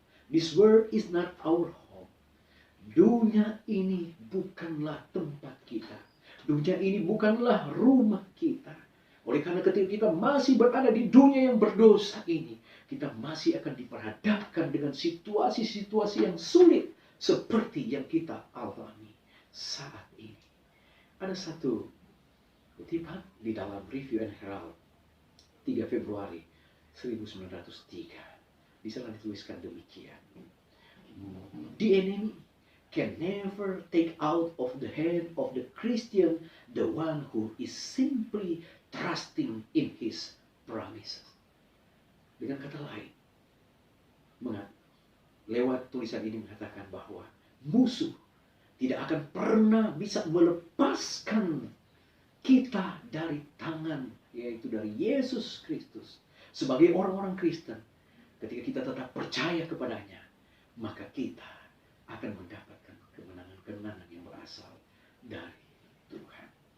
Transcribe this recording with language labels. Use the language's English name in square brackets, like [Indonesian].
[English] This world is not our home. [Indonesian] Dunia ini bukanlah tempat kita. Dunia ini bukanlah rumah kita. Oleh karena ketika kita masih berada di dunia yang berdosa ini, kita masih akan diperhadapkan dengan situasi-situasi yang sulit seperti yang kita alami saat ini. Ada satu kutipan di dalam Review and Herald 3 Februari 1903. Di sana dituliskan demikian. [English] The enemy can never take out of the hand of the Christian the one who is simply trusting in his promises. [Indonesian] Dengan kata lain, lewat tulisan ini mengatakan bahwa musuh tidak akan pernah bisa melepaskan kita dari tangan, yaitu dari Yesus Kristus. Sebagai orang-orang Kristen, ketika kita tetap percaya kepadanya, maka kita akan mendapatkan kemenangan-kemenangan yang berasal dari Tuhan.